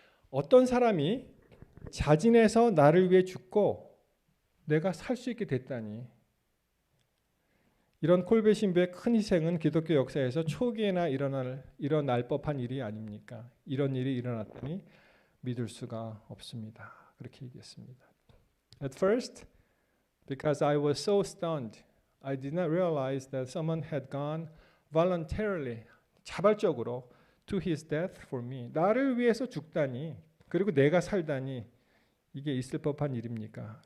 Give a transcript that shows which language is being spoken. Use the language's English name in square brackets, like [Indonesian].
[Korean] 어떤 사람이 자진해서 나를 위해 죽고 내가 살 수 있게 됐다니. 이런 콜베 신부의 큰 희생은 기독교 역사에서 초기에나 일어날 법한 일이 아닙니까? 이런 일이 일어났다니 믿을 수가 없습니다. 그렇게 얘기했습니다. [English] At first, because I was so stunned, I did not realize that someone had gone voluntarily. [Korean] 자발적으로 [English] to his death for me. [Korean] 나를 위해서 죽다니 그리고 내가 살다니 이게 있을 법한 일입니까?